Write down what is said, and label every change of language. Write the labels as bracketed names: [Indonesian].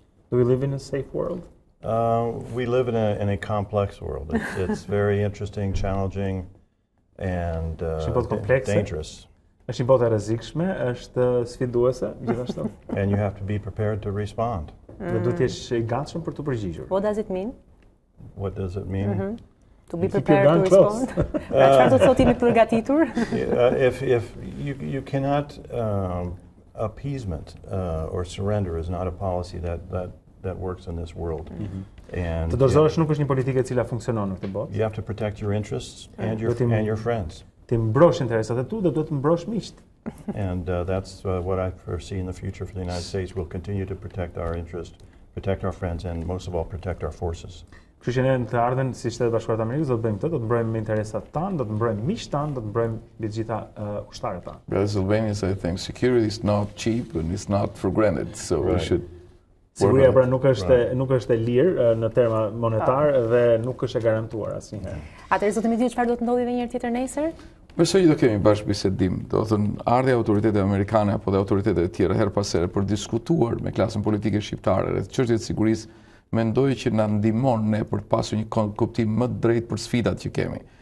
[English] Do we live in a safe world? We live in a complex world. It's very interesting, challenging, and dangerous. [Albanian] Është një botë e rrezikshme, është sfiduese gjithashtu. [English] And you have to be prepared to respond. [Albanian] Dhe duhet të jesh i gatshëm për të përgjigjur. [English] What does it mean? What does it mean? To be prepared to respond. [Albanian] Çfarë do të thotë jemi përgatitur? [English] If you cannot appeasement or surrender is not a policy that works in this world. And [Albanian] Të dorëzohesh nuk është një politikë e cila funksionon në këtë botë. [English] you have to protect your interests and But your friends. [Albanian] Ti mbrosh interesat e tu dhe duhet të mbrosh miqt. [English] And that's what I foresee in the future for the United States. We'll continue to protect our interests, protect our friends, and most of all, protect our forces. [Albanian] Kështu që ne në të ardhmen si Shtetet Bashkuara të Amerikës do të bëjmë këtë, do të mbrojmë interesat tanë, do të mbrojmë miqt tanë, do të mbrojmë mbi të gjitha ushtarët tanë. [English] As Albanians, I think security is not cheap and it's not for granted, so we Right. should [Albanian] Siguria pra nuk është e lirë në terma monetar dhe nuk është e garantuar asnjëherë. Atëherë zoti Midiu, çfarë do të ndodhi edhe një herë tjetër nesër? Besoj që do kemi bashkëbisedim, do thënë ardhja e autoritetet amerikane apo dhe autoritetet e tjera her pas here për diskutuar me klasën politike shqiptare rreth çështjet e sigurisë, mendoj që na ndihmon ne për të pasur një kuptim më të drejtë për sfidat që kemi.